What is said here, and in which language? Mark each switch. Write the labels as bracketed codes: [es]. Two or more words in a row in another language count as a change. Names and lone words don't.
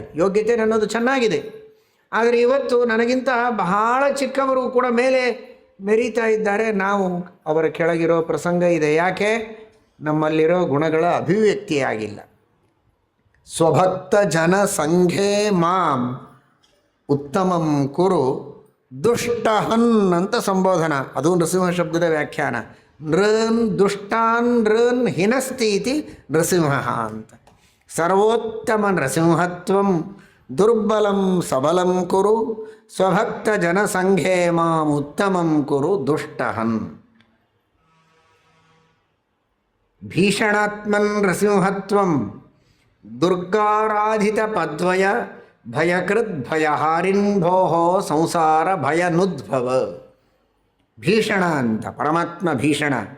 [kn] ಯೋಗ್ಯತೆ ನನ್ನದು ಚೆನ್ನಾಗಿದೆ, ಆದರೆ ಇವತ್ತು ನನಗಿಂತ ಬಹಳ ಚಿಕ್ಕವರು ಕೂಡ ಮೇಲೆ ಮೆರೀತಾ ಇದ್ದಾರೆ, ನಾವು ಅವರ ಕೆಳಗಿರೋ ಪ್ರಸಂಗ ಇದೆ. ಯಾಕೆ? ನಮ್ಮಲ್ಲಿರೋ ಗುಣಗಳ ಅಭಿವ್ಯಕ್ತಿಯಾಗಿಲ್ಲ. [sa] ಸ್ವಭಕ್ತ ಜನ ಸಂಘೇ ಮಾಂ ಉತ್ತಮಂ ಕುರು ದುಷ್ಟಹನ್ [kn] ಅಂತ ಸಂಬೋಧನ, ಅದು ನೃಸಿಂಹ ಶಬ್ದದ ವ್ಯಾಖ್ಯಾನ. [sa] ನೃನ್ ದುಷ್ಟಾನ್ ನೃನ್ ಹಿನಸ್ತಿ ಇತಿ ನೃಸಿಂಹ ಅಂತ. ಸರ್ವೋತ್ತಮ ನೃಸಿಂಹತ್ವಂ ದುರ್ಬಲಂ ಸಬಲಂ ಕುರು ಸ್ವಭಕ್ತ ಜನಸಂಘೇ ಮಾಂ ಉತ್ತಮಂ ಕುರು ದುಷ್ಟಹನ್. ಭೀಷಣಾತ್ಮನ್ ನೃಸಿಂಹತ್ವಂ ದುರ್ಗಾರಾಧಿತ ಪದ್ವಯ ಭಯಕೃತ್ ಭಯಹಾರಿನ್ ಭೋಃ ಸಂಸಾರ ಭಯನುದ್ಭವ. [kn] ಭೀಷಣ ಅಂತ ಪರಮಾತ್ಮ ಭೀಷಣ.